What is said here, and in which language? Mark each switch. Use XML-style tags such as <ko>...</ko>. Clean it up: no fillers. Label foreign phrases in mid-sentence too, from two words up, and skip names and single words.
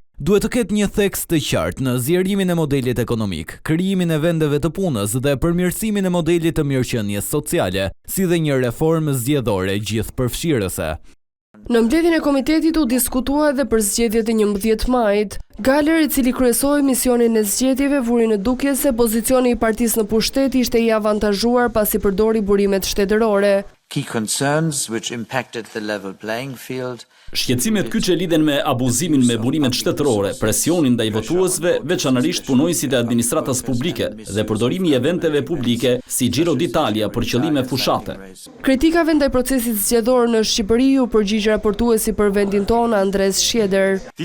<sq>Duhet të ketë një theks të qartë në zgjerimin e modelit ekonomik, krijimin e vendeve të punës dhe përmirësimin e modelit të mirëqenies sociale, si dhe një reformë zgjedhore gjithëpërfshirëse. Në mbledhjen e komitetit u diskutua edhe për zgjedhjet e 11 majit. Galer, i cili kryesoi misionin e zgjedhjeve, vuri në dukje se pozicioni i partisë në pushtet ishte i avantazhuar pasi përdori burimet shtetërore.</sq> <en>Key concerns which impacted the level playing field.</en> <sq>Shqetësimet kyçe lidhen me abuzimin me burimet shtetërore, presionin ndaj votuesve, veçanërisht punojësit e administratës publike dhe përdorimi i eventeve publike si Giro d'Italia për qëllime fushate. Kritikave ndaj procesit zgjedhor në Shqipëri u përgjigj raportuesi për vendin tonë Andres Schieder.</sq>